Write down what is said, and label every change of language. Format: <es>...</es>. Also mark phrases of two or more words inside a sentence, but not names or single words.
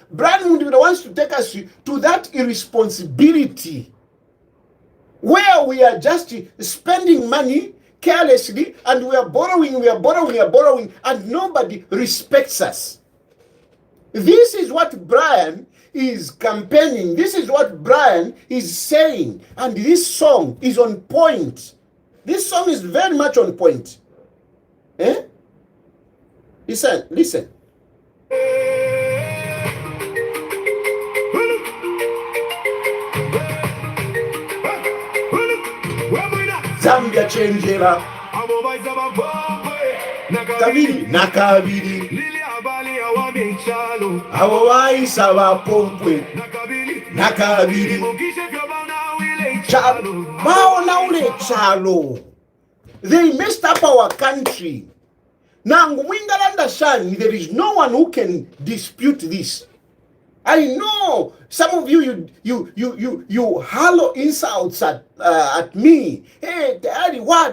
<en>Brian Mundubile wants to take us to that irresponsibility where we are just spending money carelessly and we are borrowing, and nobody respects us. This is what Brian is campaigning. This is what Brian is saying. And this song is on point. This song is very much on point. Listen.</en> <ny>Zambia changera kabiri nakabiri abo bayisa bapompwe nakabiri baona ule chalo.</ny> <en>They messed up our country. Now, there is no one who can dispute this. I know some of you hollow insults at me. Hey, Daddy, what?</en>